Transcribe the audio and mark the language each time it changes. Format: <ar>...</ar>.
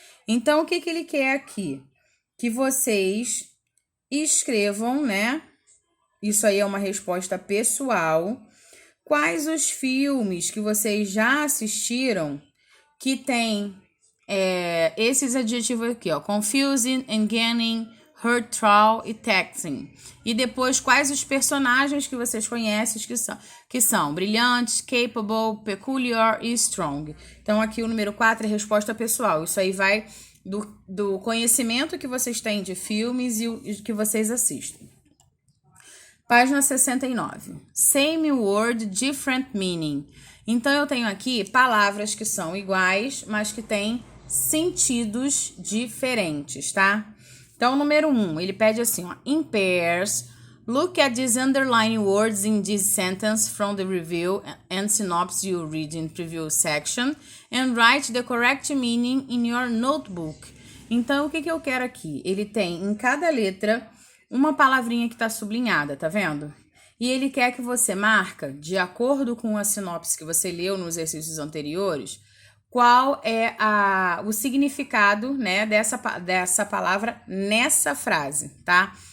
<pt>Então, o que ele quer aqui? Que vocês escrevam, né? Isso aí é uma resposta pessoal. Quais os filmes que vocês já assistiram que tem esses adjetivos aqui, ó?</pt> <en>Confusing, engaging, hurtful e taxing.</en> <pt>E depois, quais os personagens que vocês conhecem que são brilhantes, capable, peculiar e strong. Então, aqui o número 4 é resposta pessoal. Isso aí vai do conhecimento que vocês têm de filmes e o que vocês assistem. Página 69.</pt> <en>Same word, different meaning.</en> <pt>Então, eu tenho aqui palavras que são iguais, mas que têm sentidos diferentes, tá? Então, número 1, ele pede assim, ó,</pt> <en>in pairs, look at these underlying words in this sentence from the review and synopsis you read in preview section and write the correct meaning in your notebook.</en> <pt>Então, o que eu quero aqui? Ele tem em cada letra uma palavrinha que está sublinhada, tá vendo? E ele quer que você marque, de acordo com a sinopse que você leu nos exercícios anteriores, qual é o significado, né, dessa palavra nessa frase, tá?</pt>